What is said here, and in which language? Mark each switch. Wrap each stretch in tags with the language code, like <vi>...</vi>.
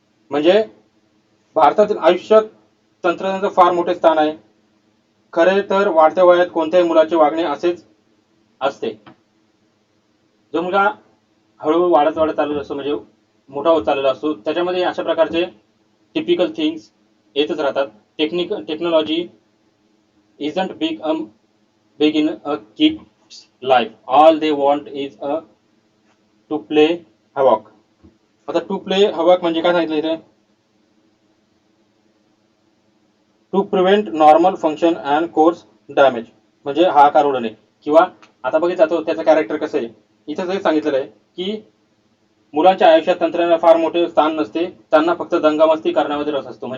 <mr>म्हणजे भारतातील आयुष्यात तंत्रज्ञानाचं फार मोठे स्थान आहे. खरे तर वाढत्या वयात कोणत्याही मुलाचे वागणे असेच असते. जो मुलगा हळूहळू वाढत वाढत चाललेला असतो, म्हणजे मोठा होत चाललेला असतो, त्याच्यामध्ये अशा प्रकारचे टिपिकल थिंग्स येतच राहतात.</mr> <en>Technology isn't big in a kid's life. All they want is to play havoc.</en> <mr>आता</mr> <en>to play havoc</en> <mr>म्हणजे काय सांगितलं इथे,</mr> <en>to prevent normal function and cause damage,</en> <mr>म्हणजे हाकार उडवणे. किंवा आता बघितलं तो त्याचं कॅरेक्टर कसं आहे, इथं जे सांगितलेलं आहे की मुलांच्या आयुष्यात तंत्रज्ञानाला फार मोठे स्थान नसते, त्यांना फक्त दंगामस्ती करण्यामध्ये रस असतो.</mr>